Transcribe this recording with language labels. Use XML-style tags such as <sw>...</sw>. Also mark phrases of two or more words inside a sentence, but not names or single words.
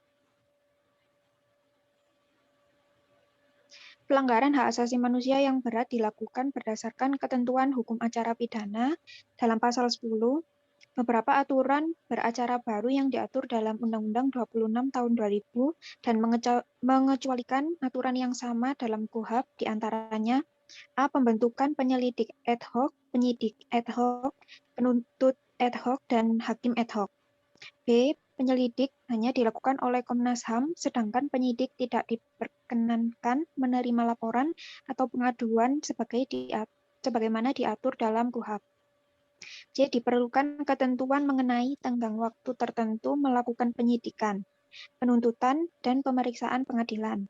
<id>Pelanggaran hak asasi manusia yang berat dilakukan berdasarkan ketentuan hukum acara pidana dalam pasal 10, beberapa aturan beracara baru yang diatur dalam Undang-Undang 26 Tahun 2000 dan mengecualikan aturan yang sama dalam KUHP, diantaranya A. Pembentukan penyelidik</id> <la>ad hoc,</la> <id>penyidik</id> <la>ad hoc,</la> <id>penuntut</id> <la>ad hoc,</la> <id>dan hakim</id> <la>ad hoc.</la> <id>B. Penyelidik hanya dilakukan oleh Komnas HAM, sedangkan penyidik tidak diperkenankan menerima laporan atau pengaduan sebagaimana diatur dalam KUHP. C. Diperlukan ketentuan mengenai tenggang waktu tertentu melakukan penyidikan, penuntutan, dan pemeriksaan pengadilan.</id>